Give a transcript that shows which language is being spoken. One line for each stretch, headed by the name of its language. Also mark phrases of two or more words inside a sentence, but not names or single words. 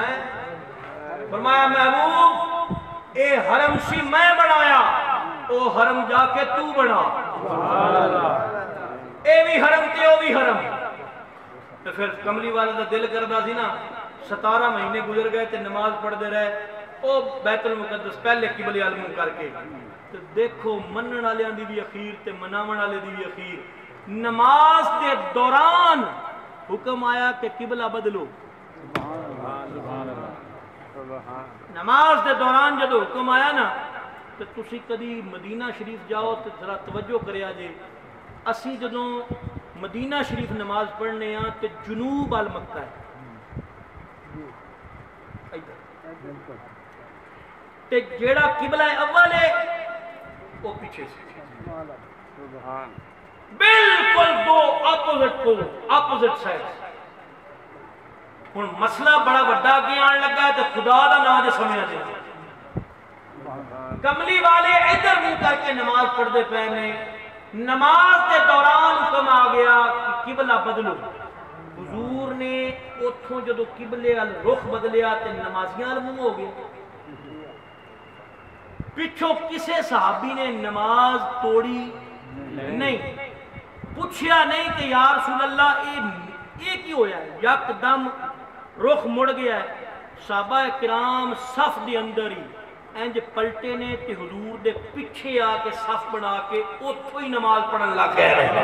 Punjabi: فرمایا محبوب اے حرم سی میں بنایا او حرم جا کے تو بنا
Arabic: سبحان اللہ
Punjabi: اے بھی حرم تے او بھی حرم تو پھر کملی والے دا دل کردا سی نا 17 مہینے گزر گئے تے نماز پڑھدے رہے او بیت المقدس پہلے قبلے ال منہ کر کے تے دیکھو منن والیاں دی بھی اخیر تے مناون والے دی بھی اخیر نماز دے دوران حکم آیا کہ قبلہ بدلو نماز دے دوران جدو حکم آیا نا تو تسی کدی مدینہ شریف جاؤ تو ذرا توجہ کریا جے اسی جدوں مدینہ شریف نماز پڑھنے ہاں تو جنوب ال مکہ ہے تے جیڑا قبلہ اول ہے وہ پیچھے سے
Arabic: سبحان
Punjabi: بالکل دو اپوزٹ سائڈ ہن مسئلہ بڑا بڑا کے آن لگا ہے تے خدا دا نام دے سمجھا دے کملی والے ادھر منہ کر کے نماز پڑھدے پے نے نماز کے دوران حکم آ گیا کہ قبلہ بدلو حضور نے اتھوں جدو قبلے ال رخ بدلیا تے نمازیاں ال منہ ہو گئے پچھوں کسے صحابی نے نماز توڑی نہیں پوچھیا نہیں کہ
Arabic: یا رسول اللہ
Punjabi: یہ کی ہویا ہے یک دم رخ مڑ گیا ہے صحابہ کرام صف دے اندر ہی انج پلٹے نے تے حضور دے پیچھے آ کے صف بنا کے اتھوں ہی نماز پڑھن لگ گئے